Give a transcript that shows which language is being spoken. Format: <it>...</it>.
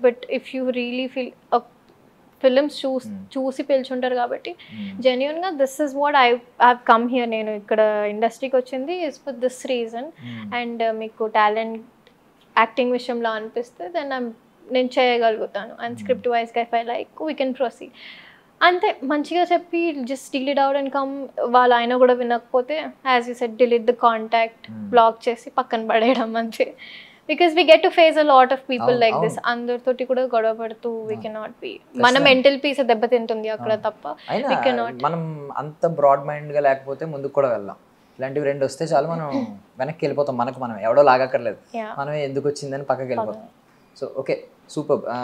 <en>but if you really feel</en> <te>films చూసి పిలుచుంటారు కాబట్టి జెన్యున్గా</te> <en>this is what I have come here,</en> <te>నేను ఇక్కడ ఇండస్ట్రీకి వచ్చింది</te> <en>is for this reason, and</en> <te>మీకు టాలెంట్ యాక్టింగ్ విషయంలో అనిపిస్తే</te> <en>then</en> <te>నేను చేయగలుగుతాను,</te> <en>And script వైజ్గా if I like we can proceed.</en> <te>అంతే, మంచిగా చెప్పి</te> <en>Just delete out and come.</en> <te>వాళ్ళు ఆయన కూడా వినకపోతే</te> <en>as you said delete the contact,</en> <te>black చేసి పక్కన పడేయడం అంతే.</te> <en>Because we get to face a lot of people like this.</en> <te>అందరితోటి కూడా గొడవ పడుతూ</te> <en>we cannot be.</en> <te>మన మెంటల్ పీస్ దెబ్బతింటుంది అక్కడ తప్ప.</te> <en>we cannot.</en> <te>మనం అంత బ్రాడ్ మైండ్గా లేకపోతే ముందుకు కూడా వెళ్ళాం. ఇలాంటివి రెండు వస్తే చాలు మనం వెనక్కి వెళ్ళిపోతాం. మనం ఎవడో లాగక్కర్లేదు, మనమే ఎందుకు వచ్చిందని పక్కకి వెళ్ళిపోతాం. So okay, super.</te>